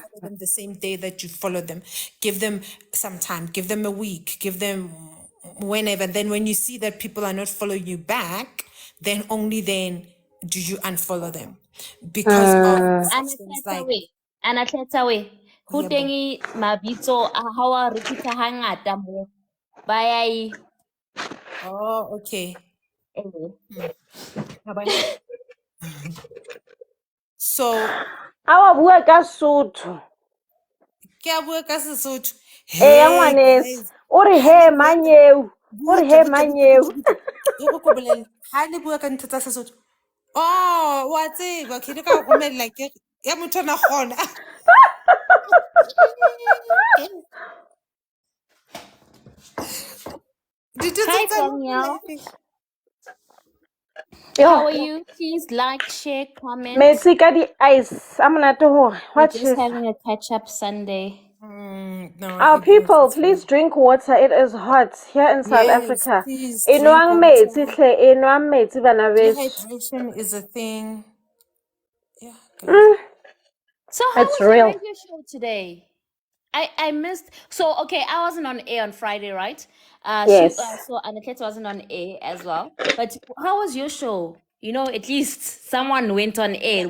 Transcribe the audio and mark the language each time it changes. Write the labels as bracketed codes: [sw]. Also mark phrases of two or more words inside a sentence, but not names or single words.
[en] follow them the same day that you follow them. Give them some time, give them a week, give them whenever. Then when you see that people are not following you back, then only then do you unfollow them because of such things like [st] Anatletsa we. Ho yebo. teng mabitso a ha wa repeat-a hangata mo. Ba ya e. [en] Oh, okay. [st] Ka bona? So Ha wa bua ka Sotho. ke a bua ka Sesotho. Ya [en] Hey [st] ngwaneso. [en] guys, [st] O re ha he le bua ka manyeo. O re he butle manyeo. e go ko bolelle ha le bua ka ntho tsa Sesotho. Oh, wa tseba ke le ka go romella ke ya motho na gona. Dithuto [en] Hi [st] tsa [en] Danielle. How Yo, are you? Please like, share, comment. [st] metsi ka di-ice. A monate hore. [en] We're What just is? having a catch-up Sunday. No, Our people, it's please drink water. It is hot here in South yes, Africa. please drink [st] Enwang metsi [en] water. [st] hle, enwang metsi bana beso. [en] Dehydration is a thing. Yeah, guys. Mm, So how it's was your real. radio show today? I missed. So okay, I wasn't on air on Friday, right? Yes. So Anaket wasn't on air as well. But how was your show? You know, at least someone went on air.